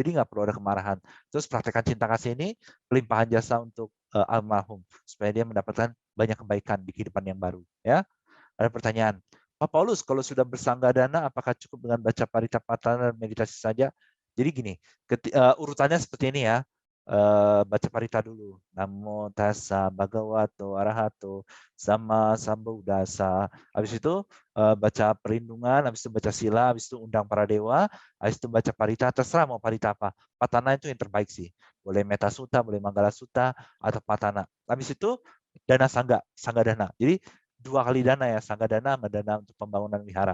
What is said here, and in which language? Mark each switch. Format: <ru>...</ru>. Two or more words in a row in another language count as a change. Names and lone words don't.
<id>Jadi nggak perlu ada kemarahan. Terus praktekkan cinta kasih ini, pelimpahan jasa untuk almarhum supaya dia mendapatkan banyak kebaikan di kehidupan yang baru. Ya, ada pertanyaan. Pak Paulus, kalau sudah bersanggadana, apakah cukup dengan baca Paritapatana dan meditasi saja? Jadi gini, urutannya seperti ini ya. Baca Parita dulu.</id> <pi>Namo tassa bhagavato arahato sama sambuddhassa.</pi> <id>Habis itu baca perlindungan, habis itu baca sila, habis itu undang para dewa, habis itu baca Parita, terserah mau Parita apa. Patana itu yang terbaik sih. Boleh Metta Sutta, boleh Manggala Sutta, atau Patana. Habis itu dana sangga dana. Jadi 2 kali dana ya, sangga dana sama dana untuk pembangunan wihara.</id>